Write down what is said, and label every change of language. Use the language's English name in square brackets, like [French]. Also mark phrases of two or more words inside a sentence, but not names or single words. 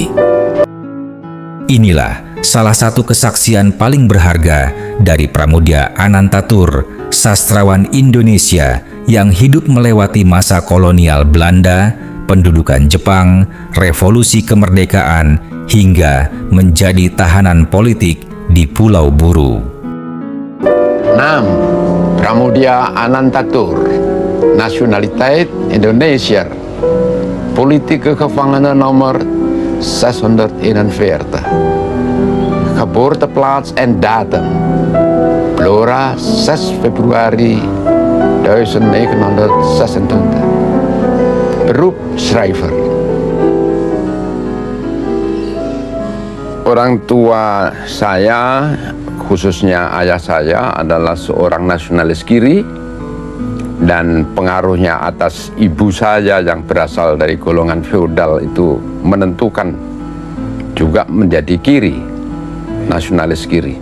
[Indonesian] Inilah salah satu kesaksian paling berharga dari Pramoedya Anantatur, sastrawan Indonesia yang hidup melewati masa kolonial Belanda, pendudukan Jepang, revolusi kemerdekaan, hingga menjadi tahanan politik di Pulau Buru. 6. Pramoedya Anantatur, [Dutch] nationaliteit Indonesia, politieke gevangene nomor 641. Geboorteplaats en datum, Blora 6 Februari 1926. Beroep schrijver. [Indonesian] Orang tua saya, khususnya ayah saya, adalah seorang nasionalis kiri, dan pengaruhnya atas ibu saya yang berasal dari golongan feodal itu menentukan juga menjadi kiri, nasionalis kiri.